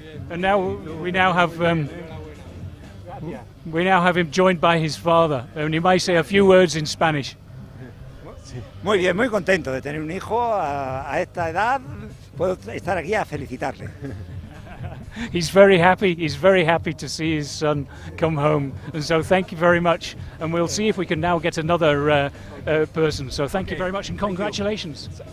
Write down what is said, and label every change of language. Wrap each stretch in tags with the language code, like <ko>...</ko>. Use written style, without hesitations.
<en>And now we now have him joined by his father, and he may say a few words in Spanish.</en> <es>Muy bien, muy contento de tener un hijo a esta edad. Puedo estar aquí a felicitarle.</es> <en>He's very happy. He's very happy to see his son come home, and so thank you very much. And we'll see if we can now get another person. So thank you very much and congratulations.</en>